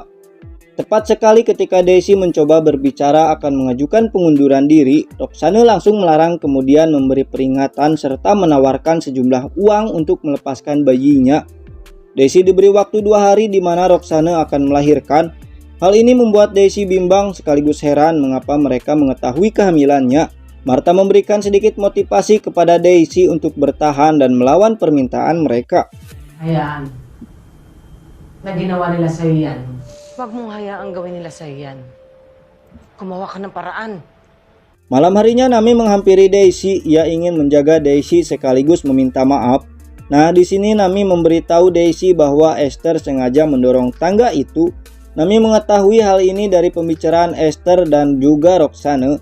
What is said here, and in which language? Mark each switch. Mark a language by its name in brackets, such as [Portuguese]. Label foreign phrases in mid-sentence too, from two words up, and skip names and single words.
[Indonesian] Tepat sekali ketika Daisy mencoba berbicara akan mengajukan pengunduran diri, Roxanne langsung melarang kemudian memberi peringatan serta menawarkan sejumlah uang untuk melepaskan bayinya. Daisy diberi waktu 2 hari di mana Roxanne akan melahirkan. Hal ini membuat Daisy bimbang sekaligus heran mengapa mereka mengetahui kehamilannya. Martha memberikan sedikit motivasi kepada Daisy untuk bertahan dan melawan permintaan mereka. [Filipino] hayaan na ginawa nila sa'yo yan. Huwag mong hayaang gawin nila sa'yo yan. Gumawa ka ng paraan. [Indonesian] Malam harinya Nami menghampiri Daisy. Ia ingin menjaga Daisy sekaligus meminta maaf. Nah, di sini Nami memberitahu Daisy bahwa Esther sengaja mendorong tangga itu. Nami mengetahui hal ini dari pembicaraan Esther dan juga Roxanne.